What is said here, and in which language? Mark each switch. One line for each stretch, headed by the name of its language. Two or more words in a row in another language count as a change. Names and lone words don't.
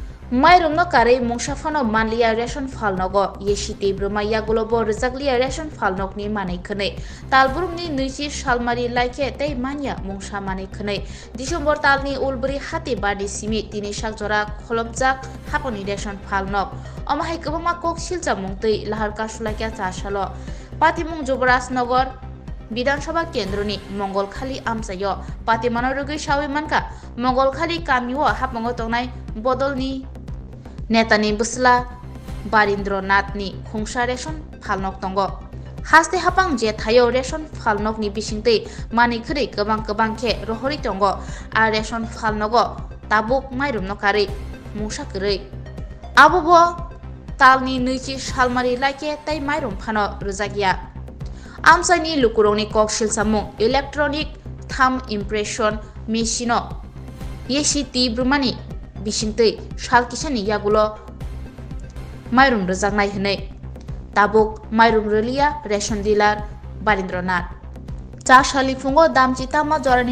Kok Borok: Mairumno kare mungsafano manliya ration falnogo yeshite bruma yagulobo rizakliya ration falnokni manai khane talburumni nuisi salmari laike tei manya mungsa manai khane December talni ulburi hati badi simi tini sakjora kholobjak haponi ration falnok amahai kobama kok silja mungtei lahar kasulakya chasalo patimung Jubrajnagar বিধানসভা কেন্দ্রনি মঙ্গলখালি আমসায় পাতিমানরগৈ সাউইমানকা মঙ্গলখালি কামিও হাপমঙ্গ তংনাই বদলনি নেতানি বুসলা বারিন্দ্রনাথনি খুংসা রেশন ফালনক তঙ্গ হাস্তে হাপাং যে থায়ো রেশন ফালনকনি বিসিংতৈ মানিখরি গোबां गोबां खे रहरि तंग आ रेशन फालनग ताबुक माइरुमनो कारै मुसा करै आबोबो तालनि नैथि सालमारि लाइके तै माइरुम फानो रोजागिया Amsani lukurongni koksil samung
English: electronic thumb impression machine
Kok Borok: yeshiti brumani bisingtei salkisani yagulo mairum rojaknai hinai tabuk mairum rolia
English: ration dealer
Kok Borok: Barindranath chasali fungo damchi tama jorani